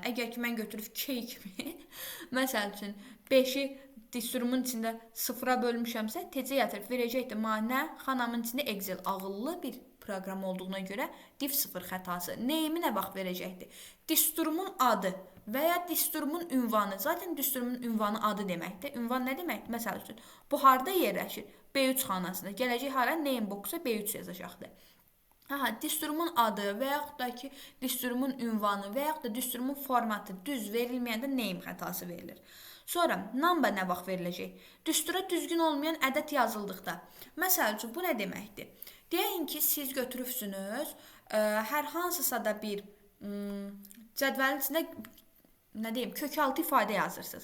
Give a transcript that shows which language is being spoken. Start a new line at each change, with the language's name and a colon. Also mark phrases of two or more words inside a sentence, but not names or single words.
Azerbaijani: Əgər ki, mən götürüb K kimi, məsəl üçün 5-i düsturumun içində 0-a bölmüşəmsə, tecə yatırıb verəcəkdir mənə xanamın içində Excel ağıllı bir proqram olduğuna görə div 0 xətası. Neyimi nə vaxt verəcəkdir? Düsturumun adı və ya düsturumun ünvanı. Zaten düsturumun ünvanı adı deməkdir. Ünvan nə demək? Məsəl üçün, bu harda yerləşir? B3 xanasında. Gələcək hara
English: name box-
Azerbaijani: a B3 yazacaqdır. Düsturumun adı və yaxud da ki, düsturumun ünvanı və yaxud da düsturumun formatı düz verilməyəndə name xətası verilir. Sonra, number nə vaxt veriləcək? Düstura düzgün olmayan ədəd yazıldıqda. Məsəl üçün, bu nə deməkdir? Deyin ki, siz götürübsünüz, hər hansısa da bir cədvəlin içində nə deyim, kök altı ifadə yazırsınız.